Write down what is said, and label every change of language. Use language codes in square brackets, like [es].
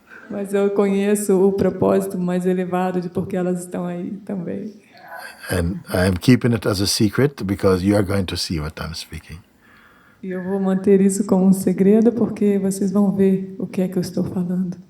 [pt] Mas eu conheço o propósito mais elevado de por que elas estão aí também. [en] And I'm keeping it as a secret because you are going to see what I'm speaking. [pt] E eu vou manter isso como um segredo porque vocês vão ver o que é que eu estou falando.